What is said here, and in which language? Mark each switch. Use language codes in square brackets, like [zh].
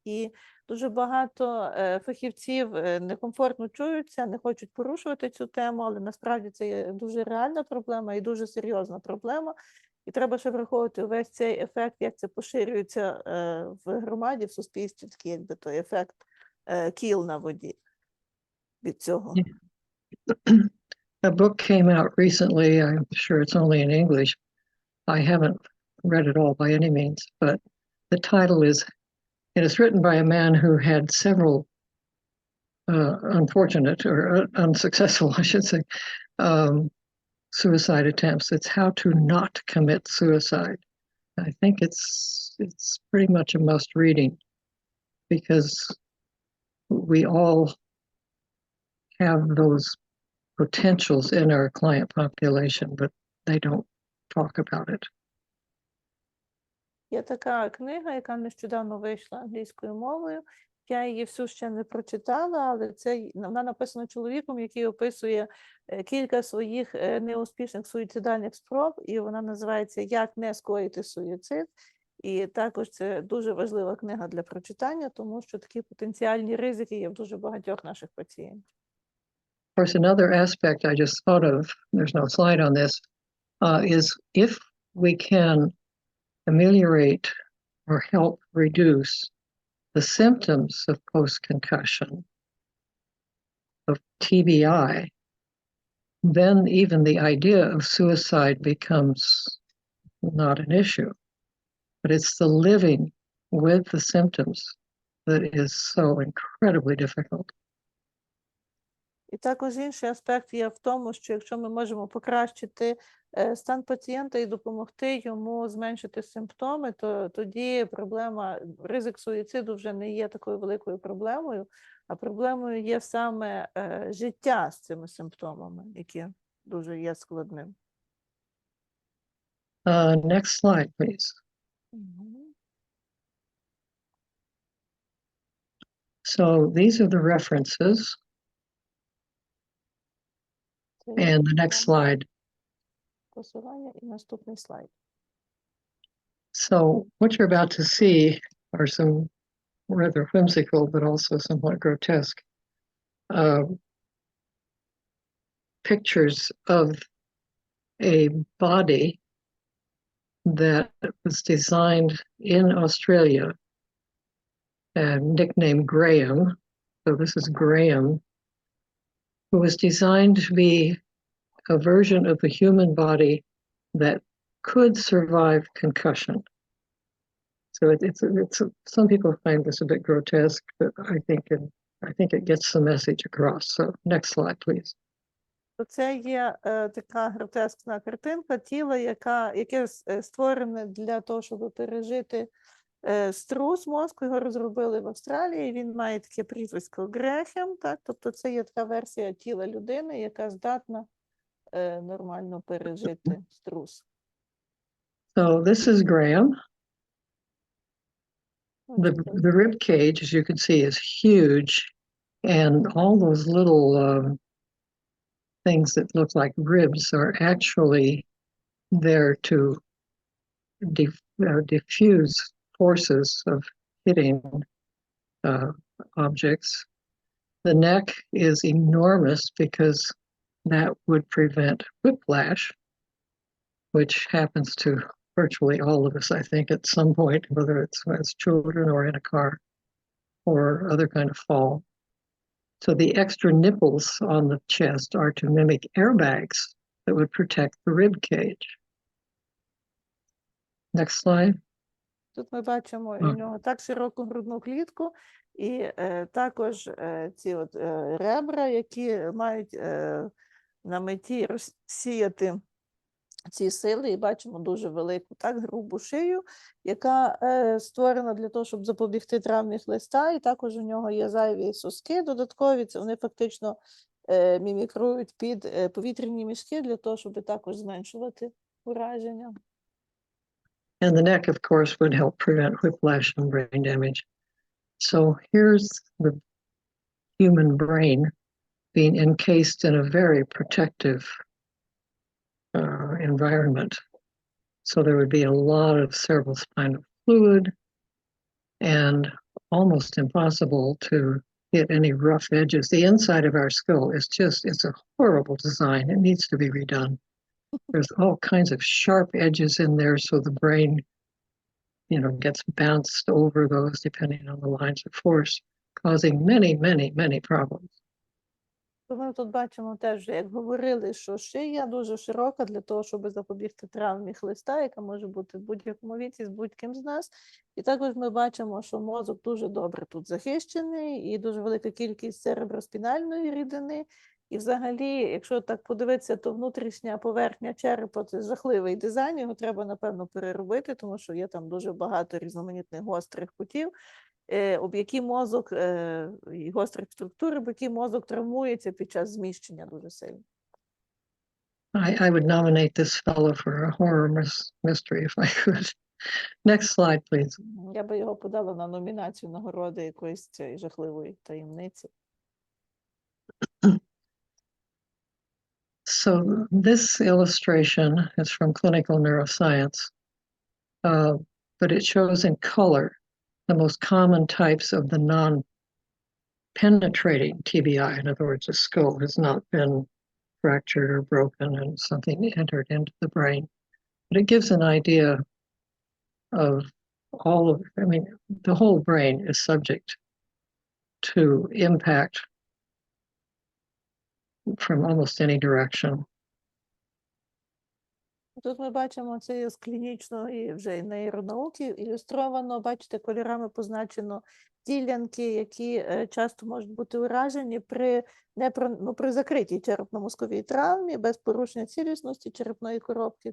[uk] І дуже багато фахівців некомфортно чуються, не хочуть порушувати цю тему, але насправді це є дуже реальна проблема і дуже серйозна проблема. І треба ще враховувати увесь цей ефект, як це поширюється в громаді, в суспільстві, такий якби той ефект кіл на воді від цього. [en] A book came out recently. I'm sure it's only in English. I haven't read it all by any means, but the title is, it is written by a man who had several unfortunate or unsuccessful, I should say, suicide attempts. It's How to Not Commit Suicide. I think it's pretty much a must reading, because we all have those potentials in our client population, but they don't talk about it. [uk] Є така книга, яка нещодавно вийшла англійською мовою. Я її всю ще не прочитала, але вона написана чоловіком, який описує кілька своїх неуспішних суїцидальних спроб, і вона називається «Як не скоїти суїцид». І також це дуже важлива книга для прочитання, тому що такі потенціальні ризики є в дуже багатьох наших пацієнтів. [en] Of course, another aspect I just thought of, there's no slide on this, is if we can ameliorate or help reduce the symptoms of post-concussion, of TBI, then even the idea of suicide becomes not an issue. But it's the living with the symptoms that is so incredibly difficult. [uk] І також інший аспект є в тому, що якщо ми можемо покращити стан пацієнта і допомогти йому зменшити симптоми, то тоді ризик суїциду вже не є такою великою проблемою, а проблемою є саме життя з цими симптомами, які дуже є складним. [en] Next slide, please. So these are the references. And the next slide. [uk] Посилання і наступний слайд. [en] So what you're about to see are some rather whimsical, but also somewhat grotesque pictures of a body that was designed in Australia and nicknamed Graham. So this is Graham, who was designed to be a version of the human body that could survive concussion. So it's some people find this a bit grotesque, but I think it gets the message across. So next slide, please. [uk] Це є така гротескна картинка тіла, яке створене для того, щоб пережити струс мозку. Його розробили в Австралії. Він має таке прізвисько Грехем, так? Тобто це є така версія тіла людини, яка здатна нормально пережити струс. [en] So this is Graham. The rib cage, as you can see, is huge, and all those little things that look like ribs are actually there to diffuse forces of hitting objects. The neck is enormous because that would prevent whiplash, which happens to virtually all of us, I think, at some point, whether it's as children or in a car or other kind of fall. So the extra nipples on the chest are to mimic airbags that would protect the rib cage. Next slide. [uk] Тут ми бачимо у нього так широку грудну клітку і також ці от ребра, які мають на меті розсіяти ці сили, і бачимо дуже велику, так, грубу шию, яка створена для того, щоб запобігти травмі хлиста, і також у нього є зайві соски додаткові, це вони фактично мімікрують під повітряні мішки для того, щоб також зменшувати ураження. [en] And the neck, of course, would help prevent whiplash and brain damage. So here's the human brain being encased in a very protective environment. So there would be a lot of cerebrospinal fluid and almost impossible to hit any rough edges. The inside of our skull is it's a horrible design. It needs to be redone. There's all kinds of sharp edges in there, so the brain, gets bounced over those depending on the lines of force, causing many, many, many problems. [uk] Ми тут бачимо теж, як говорили, що шия дуже широка для того, щоб запобігти травмі хлиста, яка може бути в будь-якому віці з будь-ким з нас. І також ми бачимо, що мозок дуже добре тут захищений і дуже велика кількість цереброспінальної рідини. І взагалі, якщо так подивитися, то внутрішня поверхня черепа – це жахливий дизайн, його треба, напевно, переробити, тому що є там дуже багато різноманітних гострих кутів, об які мозок, і гострих структур, об які мозок травмується під час зміщення дуже сильно. [en] I would nominate this fellow for a horror mystery if I could. Next slide, please. [uk] Я би його подала на номінацію нагороди якоїсь цієї жахливої таємниці. [en] So this illustration is from clinical neuroscience, but it shows in color the most common types of the non-penetrating TBI. In other words, the skull has not been fractured or broken and something entered into the brain. But it gives an idea of all of, I mean, the whole brain is subject to impact from almost any direction. [uk] Тут ми бачимо це з клінічної вже нейронауки ілюстровано. Бачите, кольорами позначено ділянки, які часто можуть бути уражені при закритій черепно-мозковій травмі, без порушення цілісності черепної коробки.